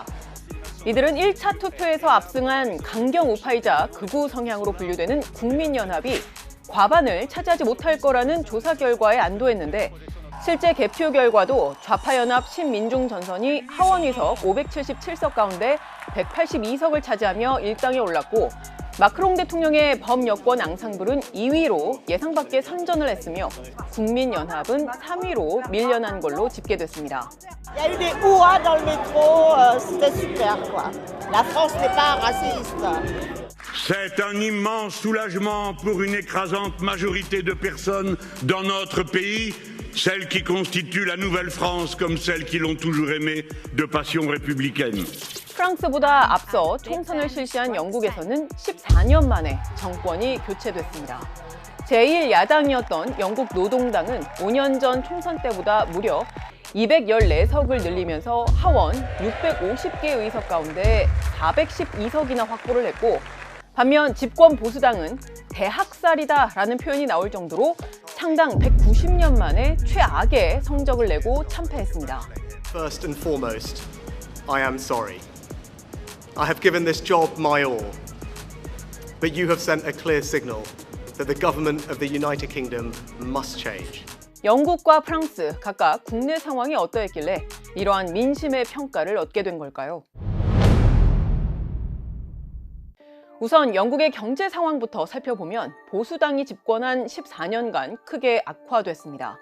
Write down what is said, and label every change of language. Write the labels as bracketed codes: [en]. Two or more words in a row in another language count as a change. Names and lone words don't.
[ko] 이들은 1차 투표에서 압승한 강경 우파이자 극우 성향으로 분류되는 국민연합이 과반을 차지하지 못할 거라는 조사 결과에 안도했는데 실제 개표 결과도 좌파연합 신민중전선이 하원의석 577석 가운데 182석을 차지하며 1당에 올랐고 마크롱 대통령의 범여권 앙상블은 2위로 예상 밖의 선전을 했으며 국민연합은 3위로 밀려난 걸로 집계됐습니다. [fr] Il y a eu des hurrahs dans le métro, c'était super quoi. La France n'est pas raciste. C'est un immense soulagement pour une écrasante majorité de personnes dans notre pays, celles qui constituent la nouvelle France comme celles qui l'ont toujours aimée de passion républicaine. [ko] 프랑스보다 앞서 총선을 실시한 영국에서는 14년 만에 정권이 교체됐습니다. 제1야당이었던 영국 노동당은 5년 전 총선 때보다 무려 214석을 늘리면서 하원 650개 의석 가운데 412석이나 확보를 했고 반면 집권 보수당은 대학살이다라는 표현이 나올 정도로 창당 190년 만에 최악의 성적을 내고 참패했습니다. [en] First and foremost, I am sorry. I have given this job my all, but you have sent a clear signal that the government of the United Kingdom must change. [ko] 영국과 프랑스 각각 국내 상황이 어떠했길래 이러한 민심의 평가를 얻게 된 걸까요? 우선 영국의 경제 상황부터 살펴보면 보수당이 집권한 14년간 크게 악화됐습니다.